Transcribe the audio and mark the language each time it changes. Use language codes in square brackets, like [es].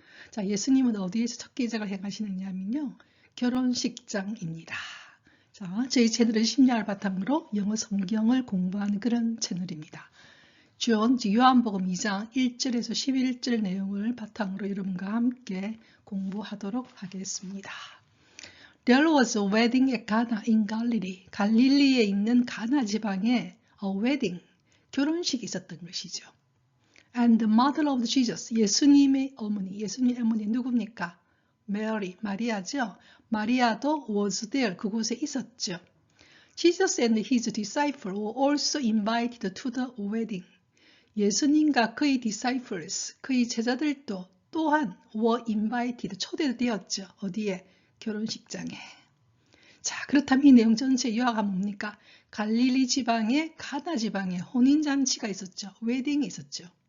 [ko] 자, 예수님은 어디에서 첫 기적을 행하시느냐면요. 결혼식장입니다. 자, 저희 채널은 심리학을 바탕으로 영어 성경을 공부하는 그런 채널입니다. 요한복음 2장 1절에서 11절 내용을 바탕으로 여러분과 함께 공부하도록 하겠습니다. [en] There was a wedding at Cana in Galilee. [ko] 갈릴리에 있는 가나 지방에 [en] a wedding, [ko] 결혼식이 있었던 것이죠. [en] And the mother of Jesus, [ko] 예수님의 어머니, 예수님의 어머니 누굽니까? Mary, 마리아죠. 마리아도 [en] was there, [ko] 그곳에 있었죠. [en] Jesus and his disciples were also invited to the wedding. [ko] 예수님과 그의 disciples, 그의 제자들도 또한 [en] were invited, [ko] 초대되었죠. 어디에? 결혼식장에. 자, 그렇다면 이 내용 전체 요약하면 뭡니까? 갈릴리 지방에 가나 지방에 혼인잔치가 있었죠. 웨딩이 있었죠.